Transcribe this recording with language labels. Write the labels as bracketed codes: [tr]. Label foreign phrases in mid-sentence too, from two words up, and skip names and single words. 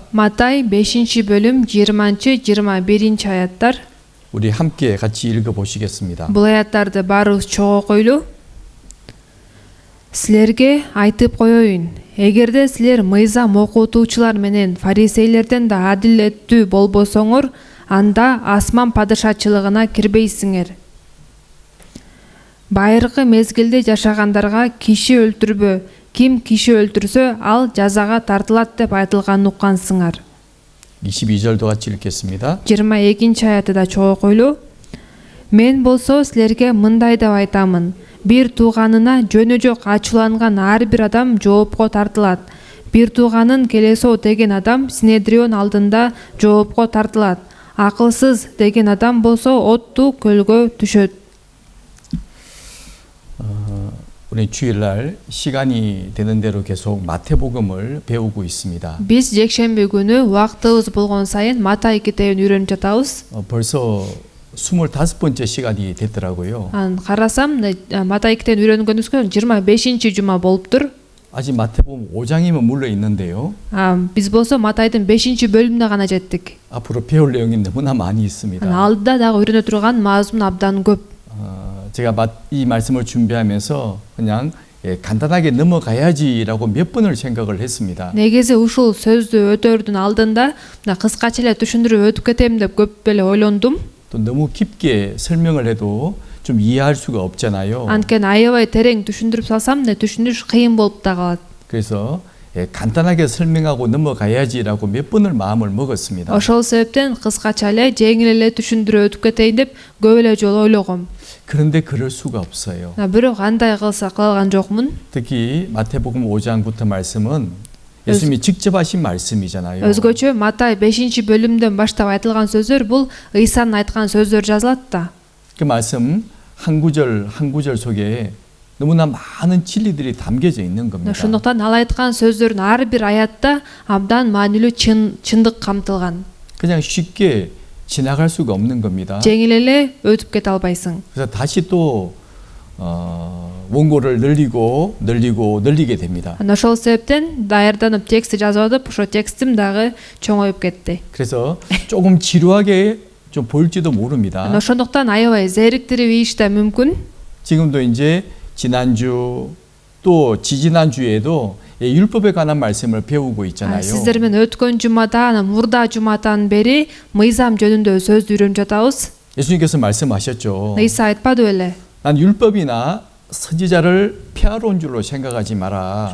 [ky] Матай 5-бөлүм 20-21 аяттар. [ko] 우리 함께 같이 읽어 보시겠습니다. [ky] Бул аяттарды баарыбыз чогуу окуйлу. Силерге айтып коеюн, эгерде силер мыйзам окутуучулар менен фарисейлерден да адилеттүү болбосоңор, анда асман падышачылыгына кирбейсиңер. Байыркы мезгилде жашагандарга киши өлтүрбө, ким киши өлтүрсө, ал жазага тартылат деп айтылганын уккансыңар. [ko] 22절도 같이 읽겠습니다. [ky] 22-аятты да чогуу окуйлу. Мен болсо силерге мындай деп айтамын. Бир тууганына жөнү жок ачууланган ар бир адам жоопко тартылат. Бир тууганын келесоо деген адам Синедрион алдында жоопко тартылат. Акылсыз деген адам болсо оттуу көлгө түшөт. [ko] 우리 주일날 시간이 되는 대로 계속 마태복음을 배우고 있습니다. [ky] Биз жекшемби күнү убактыбыз болгон сайын Матай китебин үйрөнүп жатабыз. [ko] 벌써 25번째 시간이 됐더라고요. [ky] Карасам Матай китебин үйрөнгөнүбүзгө 25-жума болуптур. [ko] 아직 마태복음 5장이면 물러 있는데요. [ky] Биз болсо Матайдын 5-бөлүмүнө гана жеттик. [ko] 앞으로 배울 내용이 너무나 많이 있습니다. [ky] Алдыда дагы үйрөнө турган мазмун абдан көп. [ko] 제가 이 말씀을 준비하면서 그냥 간단하게 넘어가야지라고 몇 번을 생각을 했습니다. [ky] Негизи ушул сөздү өтөрдүн алдында мына кыскача эле түшүндүрүп өтүп кетем деп көп эле ойлондум. [ko] 또 너무 깊게 설명을 해도 좀 이해할 수가 없잖아요. [ky] Анткени аябай терең түшүндүрүп салсам, түшүнүш кыйын болуп да калат. [ko] 그래서 간단하게 설명하고 넘어가야지라고 몇 번을 마음을 먹었습니다. [ky] Ошол себептен кыскача эле жеңил эле түшүндүрүп өтүп кетейин деп көп эле жолу ойлогом. [ko] 그런데 그럴 수가 없어요. [ky] Бирок кандай кылса кыла алган жокмун. [ko] 특히 마태복음 5장부터 말씀은 예수님이 직접 하신 말씀이잖아요. [ky] Өзгөчө Матай 5-бөлүмдөн баштап айтылган сөздөр бул Ыйсанын айткан сөздөр жазылат да. [ko] 그 말씀 한 구절 한 구절 속에 너무나 많은 진리들이 담겨져 있는 겁니다. [ky] Ошондуктан ал айткан сөздөрдүн ар бир аятта абдан маанилүү чындык камтылган. [ko] 그냥 쉽게 지나갈 수가 없는 겁니다. [ky] Жеңил эле өтүп кете албайсың. [ko] 그래서 다시 또 원고를 늘리게 됩니다. [ky] Ошол себептен даярданып текстти жазып атып, ошо текстим дагы чоңоюп кетти. [ko] 그래서 조금 지루하게 좀 보일지도 모릅니다. [ky] Ошондуктан аябай зериктирип ийиш да мүмкүн. [ko] 지금도 이제 지난주 또 지지난주에도 율법에 관한 말씀을 배우고 있잖아요. [ky] Сиздер менен өткөн жумада, анан мурда жумадан бери мыйзам жөнүндө сөздү үйрөнүп жатабыз. [ko] 예수님께서 말씀하셨죠. [ky] Ыйса айтпады беле? [ko] 난 율법이나 선지자를 폐하러 온 줄로 생각하지 마라.